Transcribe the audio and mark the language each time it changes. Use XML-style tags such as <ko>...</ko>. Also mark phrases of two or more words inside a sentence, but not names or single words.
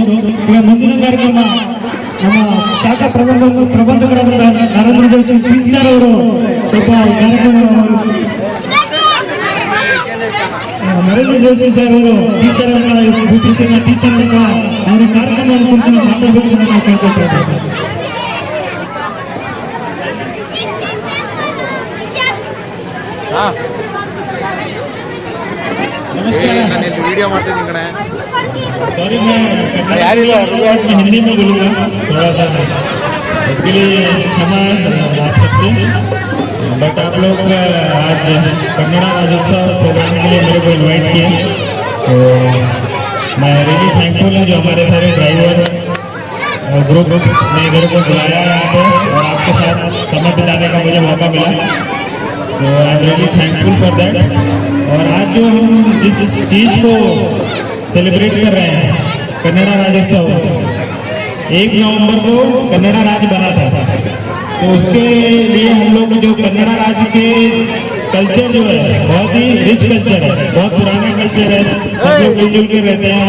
<kn>ಈಗ ಮುಂದಿನ ಕಾರ್ಯಕ್ರಮ ನಮ್ಮ ಶಾಖಾ ಪ್ರಬಂಧಕರಾದ ನರೇಂದ್ರ ಜೋಶಿ ಸರ್ ಅವರು ಸ್ವಲ್ಪ ಕಾರ್ಯಕ್ರಮ ನರೇಂದ್ರ ಜೋಶಿ ಸರ್ ಅವರು</kn> <en>teacher teacher</en> <kn>ಅಂತ ಅವರ ಕಾರ್ಯಕ್ರಮವನ್ನು ಕುರಿತು ಮಾತಾಡಬೇಕು ಅಂತ ನಾವು ಕೇಳ್ಕೊಳ್ತಾ ಇದ್ದೇವೆ.</kn> <hi>नमस्कार.</hi> <kn>वीडियो ಮಾಡ್ತೀನಿ ಕಣೆ.</kn> <hi>सॉरी मैं हिंदी में बोलूँगा थोड़ा सा, इसके लिए क्षमा आप सबसे. बट आप लोग आज कन्नड़ा राज्योत्सव प्रोग्राम के लिए मेरे को इन्वाइट किए, तो मैं</hi> <en>really thankful</en> <hi>हूँ जो हमारे सारे</hi> <en>drivers group</en> <hi>ने इधर को बुलाया यहाँ पे और आपके साथ समय बिताने का मुझे मौका मिला.</hi> <en>तो I am really thankful for that.</en> <hi>और आज जो हम जिस चीज़ को सेलिब्रेट कर रहे हैं, कन्नड़ा राज्योत्सव, 1 नवंबर को कन्नड़ा राज्य बना था. तो उसके लिए हम लोग जो कन्नड़ा राज्य के कल्चर जो है बहुत ही</hi> <en>rich culture</en> <hi>है, बहुत पुराना कल्चर है, सब लोग मिलजुल के रहते हैं.</hi>